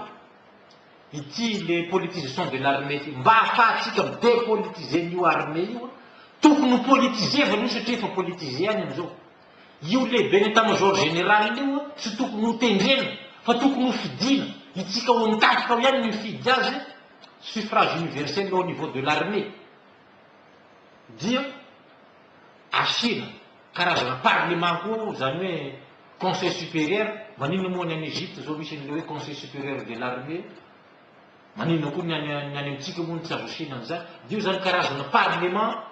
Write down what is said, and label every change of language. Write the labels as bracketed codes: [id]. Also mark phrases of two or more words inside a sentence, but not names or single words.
[mg] ity [fr] le politisation de l'armée [mg] ty mba ahafahatsika dépolitiser n'io armée io tokony ho politisevana io satria efa politiser any am'izao io lehibe ny [fr] état-major général [mg] io tsy tokony ho tendrena fa tokony ho fidina itsika ho nitafika ao ihany ny mifidy azy [fr] suffrage universel au niveau de l'armée [mg] dia asina karazana parlement koa zany hoe [fr] conseil supérieur [mg] manino moa ny any Égypte zao misy an'le hoe [fr] conseil supérieur de l'armée [mg] manino koa ny any amitsika moa ny tsy avosina an'izany dia io zany karazana parlement